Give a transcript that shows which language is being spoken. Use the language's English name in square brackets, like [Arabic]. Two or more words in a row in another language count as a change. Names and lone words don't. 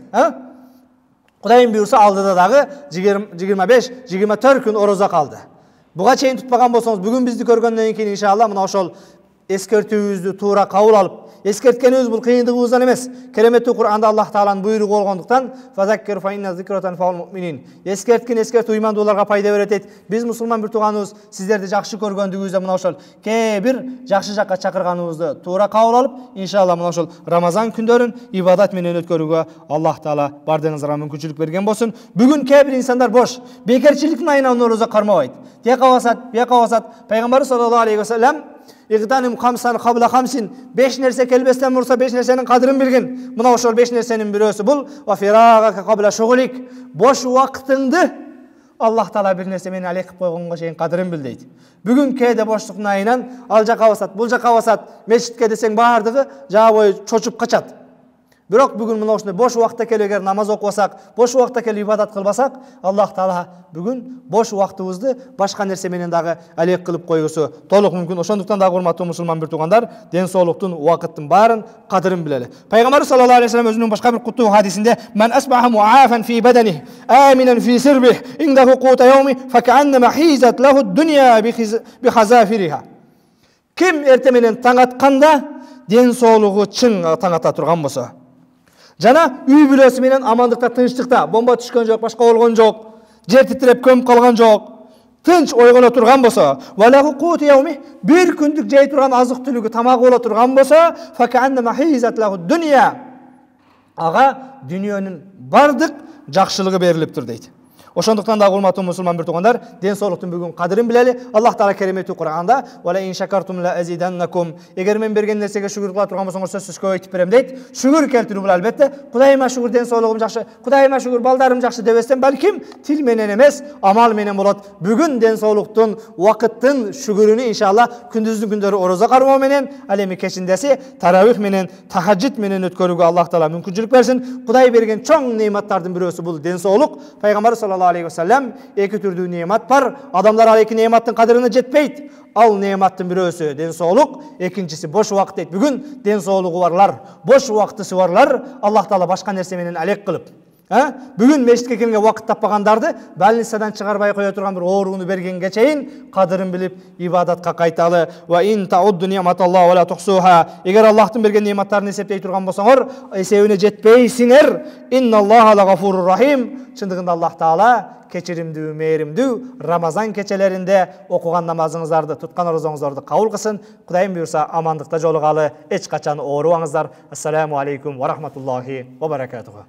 [Kyrgyz] Кудайым буйрса алдыда дагы 25-24 күн ороза калды. Буга чейин тутпаган болсоңуз, бүгүн бизди көргөндөн кийин иншалла мына ошол эскертүүбүздү туура кабыл алып, эскерткенибиз бул кыйындыгыбыздан эмес. Кереметтүү Кур'анда Аллах Тааланын буйругу болгондуктан [Arabic] فذكر فإن الذكرى تنفع المؤمنين. [Kyrgyz] Эскерткин уймандууларга пайда берет дейт. Биз мусулман бир тууганыбыз сиздерди жакшы көргөндүгүбүздө мына ошол кээ бир жакшы жакка чакырганыбызды туура кабыл алып, иншалла мына ошол Рамазан күндөрүн ибадат менен өткөрүүгө Аллах Таала бардыгыңызга мүмкүнчүлүк берген болсун. Бүгүн кээ бир инсандар бош, бекерчиликтин айынан ороза кармабайт. Тияка басат. Пайгамбар [Arabic] صلى الله عليه وسلم اغتنم خمسا قبل خمس, [Kyrgyz] 5 нерсе келбестен мурса 5 нерсенин кадырын билгин. Мына ошол 5 нерсенин бирөөсү бул [Arabic] وفراغك قبل شغلك. [Kyrgyz] Бош убактыңды Аллах Таала бир нерсе менен алек кылып койгонго чейин кадырын бил дейт. Бүгүн кээде боштуктун айынан ал жака басат, бул жака басат, мечитке десең баардыгы жаа бою чочуп качат. Бирок бүгүн мына ушундай бош убакта келип эгер намаз окубасак, бош убакта келип ибадат кылбасак, Аллах Таала бүгүн бош убактыбызды башка нерсе менен дагы алек кылып койгусу толук мүмкүн. Ошондуктан дагы урматтуу мусулман бир туугандар, ден соолуктун, убакыттын баарын кадырын билели. Пайгамбар [Arabic] صلى الله عليه وسلم [Kyrgyz] өзүнүн башка бир куттуу хадисинде: [Arabic] "من أصبح معافى في بدنه، آمنا في سربه, عنده قوت يومه، فكأنما حيزت له الدنيا بحذافيرها." [Kyrgyz] Ким эрте менен таң атканда ден соолугу чың таң ата турган болсо, жана үй бүлөсү менен амандыкта, тынчтыкта, бомба түшкөн жок, башка болгон жок, жер титиреп көмүп калган жок, тынч ойгоно турган болсо, [Arabic] وله قوت يومه, [Kyrgyz] бир күндүк жей турган азык түлүгү, тамагы боло турган болсо, [Arabic] فكأنما حيزت له الدنيا, [Kyrgyz] ага дүйнөнүн бардык жакшылыгы берилиптир дейт. Ошондуктан дагы урматтуу мусулман бир туугандар, ден соолуктун бүгүн кадырын билели. Аллах Таала кереметтүү Кур'анда: [Arabic] "ولئن شكرتم لأزيدنكم", [Kyrgyz] эгер мен берген нерсеге шүгүр кыла турган болсоңор сөзсүз көбөйтүп берем дейт. Шүгүр келтирүү бул албетте. Кудайыма шүгүр, ден соолугум жакшы, Кудайыма шүгүр, балдарым жакшы дебестен, балким тил менен эмес, амал менен болот. Бүгүн ден соолуктун, убакыттын шүгүрүнү иншалла күндүздүн күндөрү ороза кармоо менен, ал эми кечиндеси таравих менен, тахаджуд менен өткөрүүгө Аллах Таала мүмкүнчүлүк берсин. Кудай берген чоң неиматтардын бирөөсү бул ден соолук. Пайгамбар [Arabic] صلى الله عليه وسلم [Kyrgyz] эки түрдүү неимат бар. Адамдар ал эки неиматтын кадырына жетпейт. Ал неиматтын бирөөсү ден соолук, экинчиси бош убакыт дейт. Бүгүн ден соолугу барлар, бош убактысы барлар Аллах Таала башка нерсе менен алек кылып, бүгүн мешитке келгенге убакыт таппагандар больницадан чыгарбай кое турган бир ооруну бергенге чейин кадырын билип ибадатка кайталы. [Arabic] وإن تعدوا نعمة الله لا تحصوها. [Kyrgyz] Эгер Аллахтын берген неиматтарын эсептей турган болсоңор, эсебине жетпейсиңер. [Arabic] إن الله لغفور رحيم. [Kyrgyz] Чындыгында Аллах Таала кечиримдүү, мээримдүү. Рамазан кечелеринде окуган намазыңыздарды, туткан орозоңуздарды кабыл кылсын. Кудайым буйрса амандыкта жолугалы, эч качан оорубаңыздар. [Arabic] السلام عليكم ورحمة الله وبركاته.